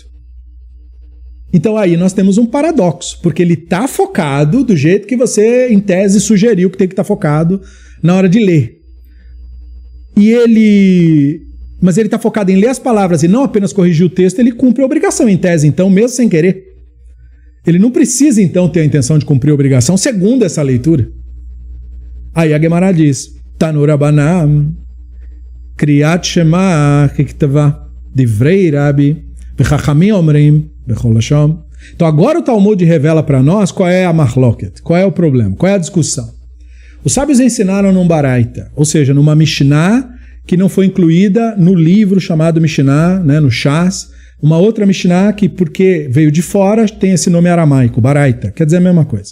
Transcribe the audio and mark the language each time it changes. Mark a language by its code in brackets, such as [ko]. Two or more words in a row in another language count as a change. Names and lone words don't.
[pt] Então aí nós temos um paradoxo, porque ele está focado do jeito que você, em tese, sugeriu que tem que estar focado na hora de ler. Mas ele está focado em ler as palavras e não apenas corrigir o texto, ele cumpre a obrigação, em tese, então, mesmo sem querer. Ele não precisa, então, ter a intenção de cumprir a obrigação, segundo essa leitura. Aí a Guemará diz, [he] תנו רבנן, קריאת שמע, ככתבה, דברי רבי, וחכמים אומרים, בכל לשון. [pt] Então agora o Talmud revela para nós qual é a marloket, qual é o problema, qual é a discussão. Os sábios ensinaram num Baraita, ou seja, numa Mishnah, que não foi incluída no livro chamado Mishnah, né, no Shas, uma outra Mishnah que, porque veio de fora, tem esse nome aramaico, Baraita, quer dizer a mesma coisa.